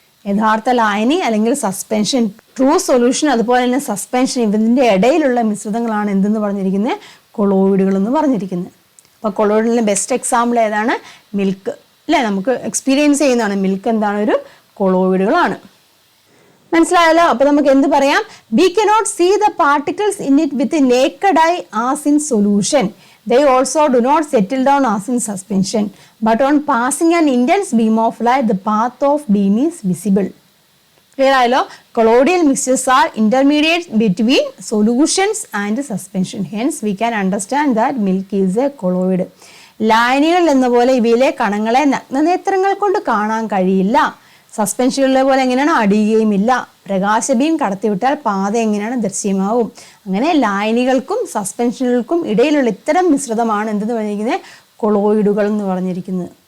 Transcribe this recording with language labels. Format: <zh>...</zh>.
<ml>യഥാർത്ഥ ലായനി അല്ലെങ്കിൽ സസ്പെൻഷൻ, ട്രൂ സൊല്യൂഷൻ അതുപോലെ തന്നെ സസ്പെൻഷൻ, ഇതിൻ്റെ ഇടയിലുള്ള മിശ്രിതങ്ങളാണ് എന്തെന്ന് പറഞ്ഞിരിക്കുന്നത്, കൊളോയിഡുകൾ എന്ന് പറഞ്ഞിരിക്കുന്നത്. അപ്പോൾ കൊളോയിഡിൻ്റെ ബെസ്റ്റ് എക്സാമ്പിൾ ഏതാണ്, മിൽക്ക് അല്ലേ, നമുക്ക് എക്സ്പീരിയൻസ് ചെയ്യുന്നതാണ്. മിൽക്ക് എന്താണ്, ഒരു കൊളോയിഡുകളാണ്. മനസ്സിലായല്ലോ. അപ്പോൾ നമുക്ക് എന്ത് പറയാം,</ml> <en>we cannot see the particles in it with the naked eye as in solution. They also do not settle down as in suspension, but on passing an intense beam of light, the path of beam is visible. Clear</en> <ml>ആയല്ലോ.</ml> <en>Colloidal mixtures are intermediate between solutions and suspension. Hence, we can understand that milk is a colloid.</en> <ml>ലായനികൾ എന്ന പോലെ ഇവയിലെ കണങ്ങളെ നഗ്നനേത്രങ്ങൾ കൊണ്ട് കാണാൻ കഴിയില്ല. സസ്പെൻഷനുകളിലെ പോലെ എങ്ങനെയാണ് അടിയുകയുമില്ല. പ്രകാശബീം കടത്തിവിട്ടാൽ പാത എങ്ങനെയാണ് ദൃശ്യമാവും. അങ്ങനെ ലായനികൾക്കും സസ്പെൻഷനുകൾക്കും ഇടയിലുള്ള ഇത്തരം മിശ്രിതമാണ് എന്തെന്ന് പറഞ്ഞിരിക്കുന്നത്, കൊളോയിഡുകൾ എന്ന് പറഞ്ഞിരിക്കുന്നത്.</ml>